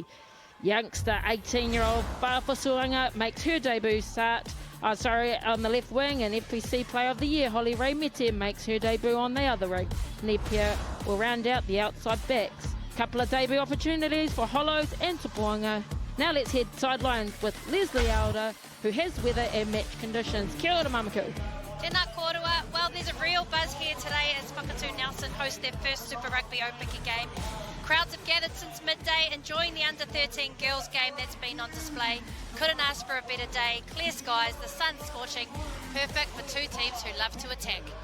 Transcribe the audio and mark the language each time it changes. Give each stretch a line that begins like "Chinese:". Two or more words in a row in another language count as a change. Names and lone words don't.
English: Youngster 18-year-old Whaafosuanga makes her debut on the left wing, and FPC Player of the Year Holly Ray Mete makes her debut on the other wing. Nepia will round out the outside backs. Couple of debut opportunities for Hollows and Tapuanga. Now let's head sidelines with Leslie Alder, who has weather and match conditions.
Māori: Kia ora mamaku. Tēnā kōrua.
English: Well, there's a real buzz here today as Whakatū Nelson host their first Super Rugby Aupiki game. Crowds have gathered since midday, enjoying the under-13 girls game that's been on display. Couldn't ask for a better day. Clear skies, the sun scorching. Perfect for two teams who love to attack.